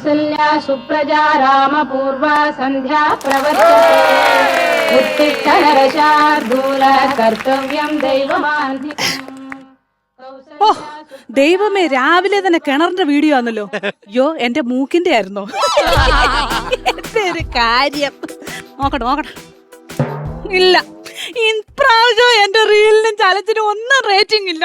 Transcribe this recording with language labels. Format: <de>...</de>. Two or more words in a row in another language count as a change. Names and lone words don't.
<sa>कौसल्या सुप्रजा रामपूर्वा सन्ध्या प्रवर्तते उत्तिष्ठ नरशार्दूल कर्तव्यं दैवमान्धिकम्</sa> <ml>ഓ ദൈവമേ, രാവിലെ തന്നെ കിണറിന്റെ വീഡിയോ ആണല്ലോ. അയ്യോ, എന്റെ മൂക്കിന്റെ ആയിരുന്നോ? എന്റെ ഒരു കാര്യം നോക്കട്ടെ. ഇല്ല, ഇപ്രാവശ്യം എന്റെ റീലിനും ചലച്ചിനും ഒന്നും റേറ്റിംഗ് ഇല്ല.</ml>